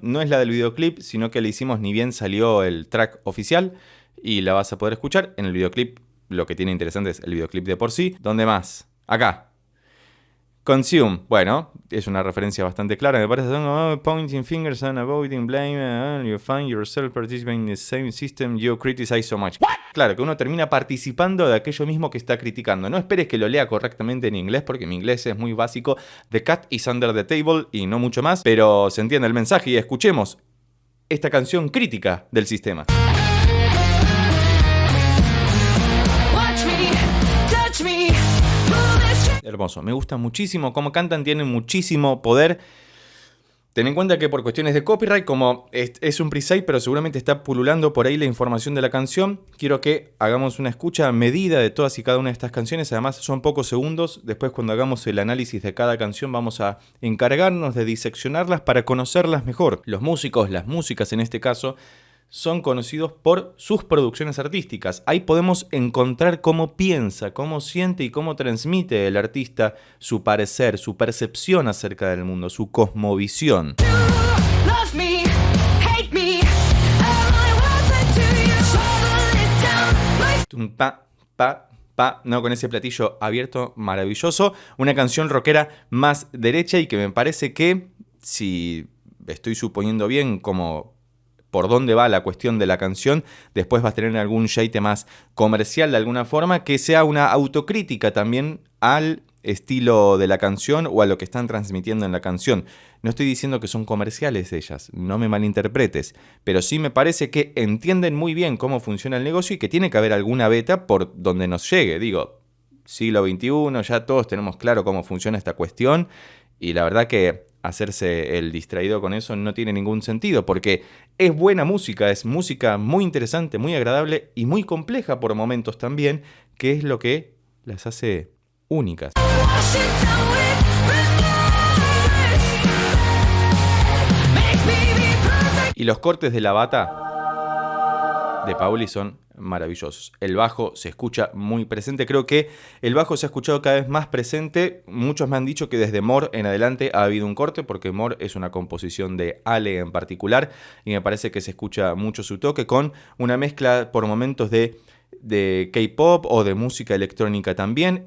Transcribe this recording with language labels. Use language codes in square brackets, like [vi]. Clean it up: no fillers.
[es] No es la del videoclip, sino que le hicimos ni bien salió el track oficial, y la vas a poder escuchar. En el videoclip lo que tiene interesante es el videoclip de por sí. ¿Dónde más? Acá. Consume. Bueno, es una referencia bastante clara, me parece. [en] Pointing fingers and avoiding blame. You find yourself participating in the same system you criticize so much. [es] Claro, que uno termina participando de aquello mismo que está criticando. No esperes que lo lea correctamente en inglés, porque mi inglés es muy básico. [en] The cat is under the table [es] y no mucho más. Pero se entiende el mensaje, y escuchemos esta canción crítica del sistema. [en] Watch me, touch me, [es] Hermoso, me gusta muchísimo cómo cantan, tienen muchísimo poder. Ten en cuenta que por cuestiones de copyright, como es un pre-save, pero seguramente está pululando por ahí la información de la canción, quiero que hagamos una escucha medida de todas y cada una de estas canciones. Además son pocos segundos. Después, cuando hagamos el análisis de cada canción, vamos a encargarnos de diseccionarlas para conocerlas mejor. Los músicos, las músicas en este caso, son conocidos por sus producciones artísticas. Ahí podemos encontrar cómo piensa, cómo siente y cómo transmite el artista su parecer, su percepción acerca del mundo, su cosmovisión. [en] love me, hate me, am I worth it to you? Shovel it down. [es] Tum, pa, pa, pa, no, con ese platillo abierto maravilloso. Una canción rockera más derecha, y que me parece que, si estoy suponiendo bien como por dónde va la cuestión de la canción, después vas a tener algún shade más comercial de alguna forma, que sea una autocrítica también al estilo de la canción o a lo que están transmitiendo en la canción. No estoy diciendo que son comerciales ellas, no me malinterpretes, pero sí me parece que entienden muy bien cómo funciona el negocio y que tiene que haber alguna beta por donde nos llegue. Digo, siglo XXI, ya todos tenemos claro cómo funciona esta cuestión, y la verdad que hacerse el distraído con eso no tiene ningún sentido, porque es buena música, es música muy interesante, muy agradable y muy compleja por momentos también, que es lo que las hace únicas. [en] Wash it down with remorse. Make me be perfect. [es] Y los cortes de la bata de Pauli son maravillosos. El bajo se escucha muy presente. Creo que el bajo se ha escuchado cada vez más presente. Muchos me han dicho que desde More en adelante ha habido un corte, porque More es una composición de Ale en particular, y me parece que se escucha mucho su toque, con una mezcla por momentos de K-pop o de música electrónica también.